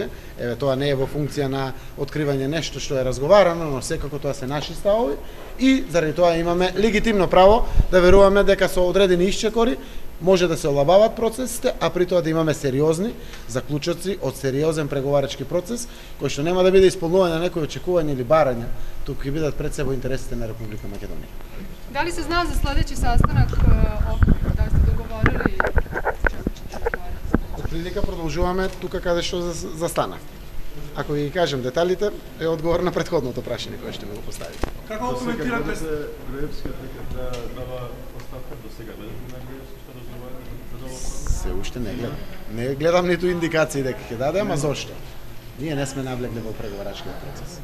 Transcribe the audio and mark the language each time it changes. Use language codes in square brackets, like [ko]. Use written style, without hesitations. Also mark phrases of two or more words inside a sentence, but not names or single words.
[mk] Еве тоа не е во функција на откривање нешто што е разговарано, но секако тоа се наши ставови и заради тоа имаме легитимно право да веруваме дека со одредени исчекори може да се олабават процесите, а при тоа да имаме сериозни заклучоци од сериозен преговарачки процес, кој што нема да биде исполнување на некои очекувања или барања, туку ќе бидат пред себе интересите на Република Македонија. [sr] Da li se zna za sledeći sastanak okvir, da li ste dogovorili čemu ćete razgovarati? [mk] Отприлика продолжуваме тука каде што застана. Ако ви ги кажем деталите, е одговор на претходното прашање кое што ми го поставите. Како коментирате Груевски да дава оставка до сега? Што разговарате? Се уште не гледам. Не гледам ниту индикации дека ќе даде, ама зошто? Ние не сме навлегли во преговарачкиот процес.